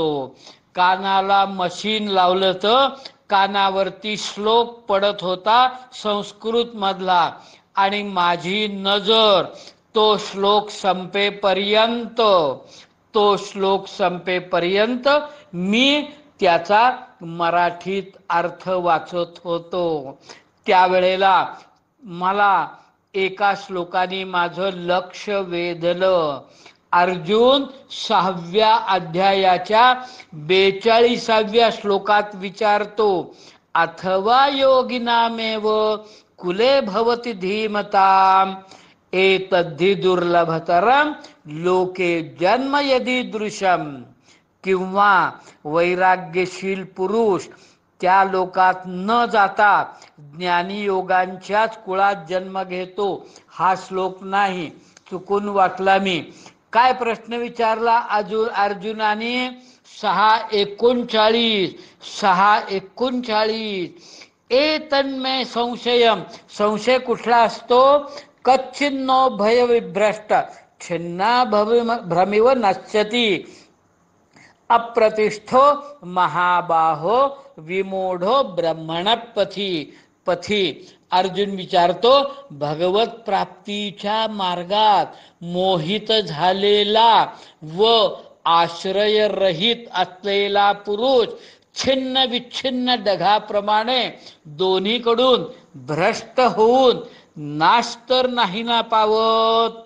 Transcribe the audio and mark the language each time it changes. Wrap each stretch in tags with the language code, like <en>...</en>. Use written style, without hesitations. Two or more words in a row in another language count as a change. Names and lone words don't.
<mr>कानाला मशीन लावलं तर कानावरती श्लोक पडत होता संस्कृत मधला आणि माझी नजर तो श्लोक संपेपर्यंत मी त्याचा मराठीत अर्थ वाचत होतो. त्यावेळेला मला एका श्लोकाने माझं लक्ष वेधलं. अर्जुन 6व्या अध्यायाच्या 42व्या श्लोकात विचारतो,</mr> <sa>अथवा योगिनामेव कुले भवति धीमताम एतद्धि दुर्लभतरम लोके जन्म यदि दृशम.</sa> <mr>किंवा वैराग्यशील पुरुष त्या लोकात न जाता ज्ञानी योगांच्याच कुळात जन्म घेतो. हा श्लोक नाही, चुकून वाचला मी. काय प्रश्न विचारला अर्जुनाने? 6:39. 6:39.</mr> <sa>एतन्मे संशयम.</sa> <mr>संशय कुठला असतो?</mr> <sa>कच्छिन्नो भय विभ्रष्ट छिन्ना भ्रमिव नश्यति अप्रतिष्ठो महाबाहो विमूढो ब्रह्मण पथी.</sa> <mr>अर्जुन विचारतो, भगवत प्राप्तीच्या मार्गात मोहित झालेला व आश्रयरहित असलेला पुरुष छिन्न विच्छिन्न ढगाप्रमाणे दोन्हीकडून भ्रष्ट होऊन नाश तर नाही ना पावत.</mr>